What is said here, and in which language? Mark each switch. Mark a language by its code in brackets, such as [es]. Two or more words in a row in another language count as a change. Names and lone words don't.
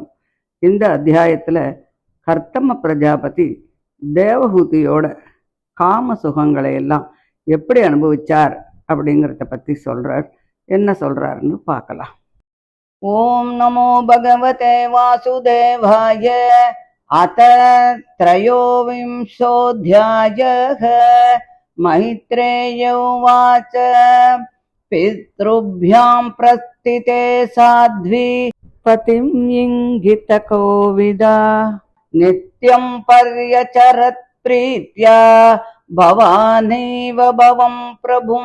[ta] இந்த அத்தியாயத்தில் கர்த்தம பிரஜாபதி தேவகூதியோட காம சுகங்களை எல்லாம் எப்படி அனுபவிச்சார் அப்படிங்கிறத பற்றி சொல்கிறார். என்ன சொல்கிறாருன்னு பார்க்கலாம். [sa] ओं नमो भगवते वासुदेवाय. अथ त्रयोविंशोऽध्यायः. मैत्रेय उवाच पितृभ्यां प्रस्थिते साध्वी पतिं इंगितकोविदा नित्यं पर्यचरत् प्रीत्या भवानेव भवं प्रभुं